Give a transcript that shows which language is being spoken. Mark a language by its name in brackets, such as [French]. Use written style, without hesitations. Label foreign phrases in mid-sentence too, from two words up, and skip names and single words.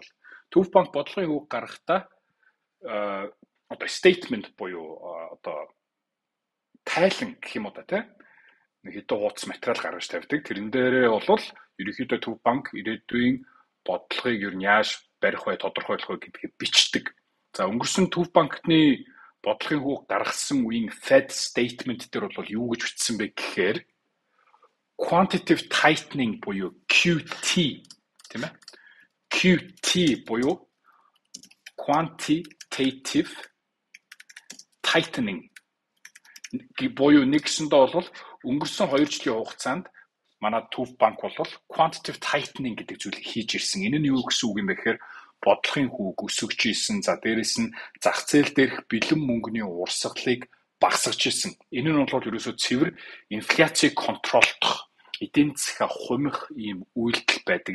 [Mongolian] Төв банк бодлогын хүүг гаргахдаа одоо statement буюу одоо тайлан гэх юм уу та тийм нэг хэдэн хуудас материал гаргаж тавьдаг. Тэрэн дээрээ бол ерөнхийдөө Төв банк ирээдүйн бодлогыг юу яаж барих вэ, тодорхойлох вэ гэдгийг бичдэг. За өнгөрсөн Төв банкны бодлогын хүүг гаргасан үеийн Fed statement дээр бол юу гэж бичсэн бэ гэхээр [English] quantitative tightening [Mongolian] буюу QT тийм ээ. QT буюу [English] quantitative tightening [Mongolian] буюу нэгсэндээ бол өнгөрсөн 2 жилийн хугацаанд манай Төв банк бол [English] quantitative tightening [Mongolian] гэдэг зүйлийг хийж ирсэн. Энэ нь юу гэсэн үг юм бэ гэхээр бодлогын хүүг өсгөж ийсэн. За дээрэс нь зах зээл дээрх бэлэн мөнгөний урсгалыг багасгаж ийсэн. Энэ нь бол ерөөсөө цэвэр инфляцийг контролдох, эдийн засгаа хумих ийм үйлдэл байдаг.